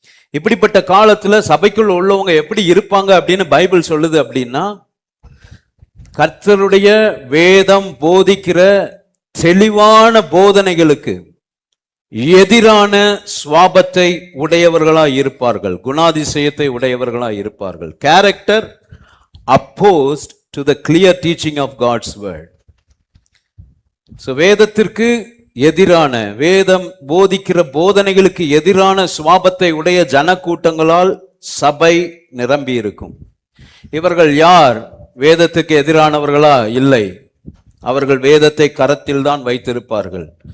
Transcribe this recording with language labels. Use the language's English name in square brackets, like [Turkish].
[Tamil] இப்படிப்பட்ட காலத்துல சபைக்குள் உள்ளவங்க எப்படி இருப்பாங்க அப்படின்னு பைபிள் சொல்லுது அப்படின்னா, கர்த்தருடைய வேதம் போதிக்கிற தெளிவான போதனைகளுக்கு எதிரான சுவாபத்தை உடையவர்களா இருப்பார்கள், குணாதிசயத்தை உடையவர்களா இருப்பார்கள். [English] Character opposed to the clear teaching of God's word. [Tamil] வேதத்திற்கு எதிரான, வேதம் போதிக்கிற போதனைகளுக்கு எதிரான சுவாபத்தை உடைய ஜனக்கூட்டங்களால் சபை நிரம்பி இருக்கும். இவர்கள் யார்? வேதத்துக்கு எதிரானவர்களா? இல்லை. அவர்கள் வேதத்தை கரத்தில் தான் வைத்திருப்பார்கள்.